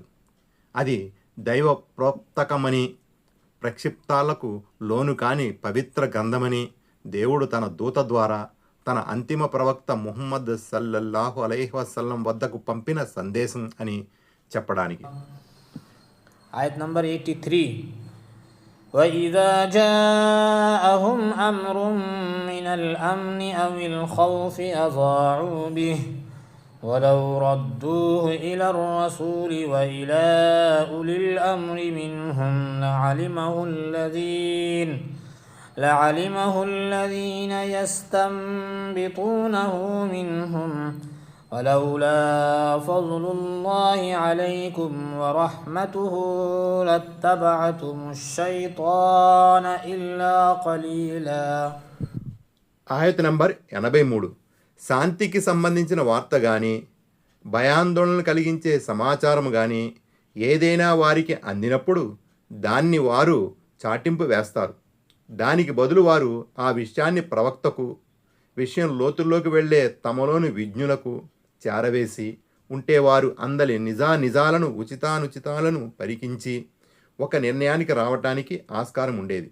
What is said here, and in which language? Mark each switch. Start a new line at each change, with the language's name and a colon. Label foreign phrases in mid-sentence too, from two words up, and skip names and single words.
Telugu: అది దైవ ప్రోక్తకమని, ప్రక్షిప్తాలకు లోను కాని పవిత్ర గ్రంథమని దేవుడు తన దూత ద్వారా తన అంతిమ ప్రవక్త ముహమ్మద్ సల్లల్లాహు అలైహి వసల్లం వద్దకు పంపిన సందేశం అని చెప్పడానికి. ఆయత్ నంబర్ 83.
Arabic: وَإِذَا جَاءَهُمْ أَمْرٌ مِّنَ الْأَمْنِ أَوِ الْخَوْفِ أَضَاعُوا بِهِ وَلَوْ رَدُّوهُ إِلَى الرَّسُولِ وَإِلَى أُولِي الْأَمْرِ مِنْهُمْ لَعَلِمَهُ الَّذِينَ يَسْتَنبِطُونَهُ مِنْهُمْ ولولا فضل الله عليكم ورحمته لاتبعتم الشيطان إلا قليلا.
Telugu: ఆయత్ నంబర్ 83. శాంతికి సంబంధించిన వార్త కానీ, భయాందోళన కలిగించే సమాచారం కానీ ఏదైనా వారికి అందినప్పుడు దాన్ని వారు చాటింపు వేస్తారు. దానికి బదులు వారు ఆ విషయాన్ని ప్రవక్తకు, విషయం లోతుల్లోకి వెళ్ళే తమలోని విజ్ఞులకు చేరవేసి ఉంటే వారు అందలి నిజాలను ఉచితానుచితాలను పరికించి ఒక నిర్ణయానికి రావటానికి ఆస్కారం ఉండేది.